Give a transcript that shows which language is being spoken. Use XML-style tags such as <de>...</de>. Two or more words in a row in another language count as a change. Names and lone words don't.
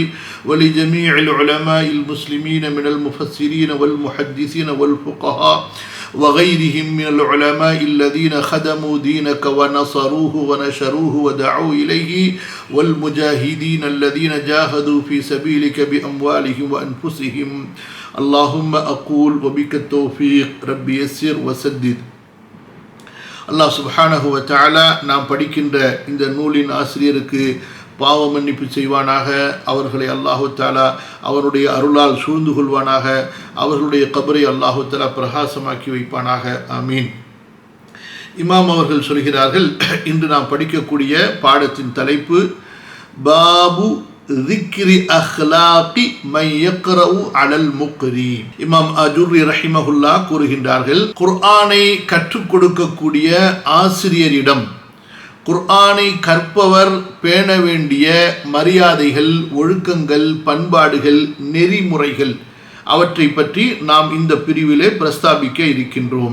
<ar>ولجميع العلماء المسلمين من المفسرين والمحدثين والفقهاء وغيرهم من العلماء الذين خدموا دينك ونصروه ونشروه ودعوا إليه والمجاهدين الذين جاهدوا في سبيلك بأموالهم وأنفسهم اللهم أقول وبك التوفيق ربي يسر وسدد الله سبحانه وتعالى</ar> <ta>நாம் படிக்கின்ற இந்த நூலின் ஆசிரியருக்கு பாவ மன்னிப்பு செய்வானாக. அவர்களை</ta> <ar>الله تعالى</ar> <ta>அவருடைய அருளால் சூழ்ந்து கொள்வானாக. அவர்களுடைய கபரை</ta> <ar>الله تعالى</ar> <ta>பிரகாசமாக்கி வைப்பானாக. ஆமீன். இமாம் அவர்கள் சொல்கிறார்கள், இன்று நாம் படிக்கக்கூடிய பாடத்தின் தலைப்பு பாபு</ta> <ar>ذِكْرِ أَخْلَاقِ مَنْ يَقْرَأُ عَلَى الْمُقْرِي.</ar> <ta>இமாம் அஜுர்ரி ரஹிமஹுல்லா கூறுகின்றார்கள், குர்ஆனை கற்றுக் கொடுக்கக்கூடிய ஆசிரியரிடம் குர்ஆனை கற்பவர் பேண வேண்டிய மரியாதைகள், ஒழுக்கங்கள், பண்பாடுகள், நெறிமுறைகள் அவற்றை பற்றி நாம் இந்த பிரிவிலே பிரஸ்தாபிக்க இருக்கின்றோம்.</ta>